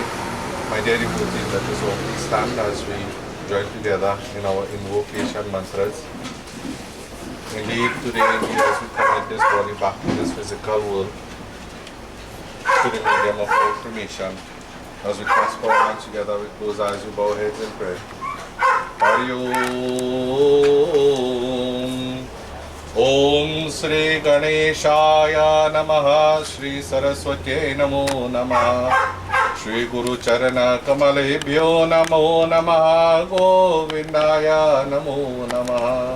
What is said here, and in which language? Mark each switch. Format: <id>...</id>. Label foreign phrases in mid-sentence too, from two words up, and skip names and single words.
<en>My dear devotees, let us all stand as we join together in our invocation mantras. Indeed, today, as we commit this body back to this physical world, to the medium of our cremation, as we clasp our hands together, we close eyes, we bow heads in prayer.</en> <sa>हरि ॐ. ॐ श्री गणेशाय नमः, श्री सरस्वती नमो नमः, श्री गुरु चरण कमलेभ्यो नमो नमः, गोविन्दाय नमो नमः.</sa>